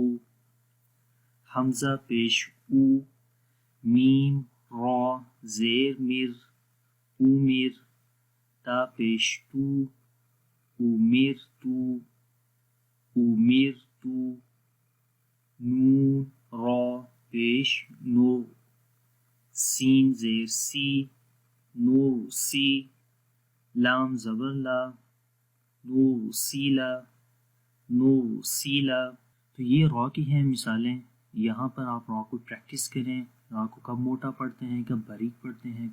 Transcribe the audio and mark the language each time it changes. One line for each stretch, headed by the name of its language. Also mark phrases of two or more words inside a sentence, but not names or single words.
Urdu: حمزہ پیش او، میم را زیر مر، اومر، تا پیش تو، اومر تو اومر تو. نون را پیش نو، سین زیر سی، نو سی. لام زبر لا، نو سیلا نو سیلا. تو یہ را کی ہیں مثالیں. یہاں پر آپ را کو پریکٹس کریں، را کو کب موٹا پڑھتے ہیں کب باریک پڑھتے ہیں.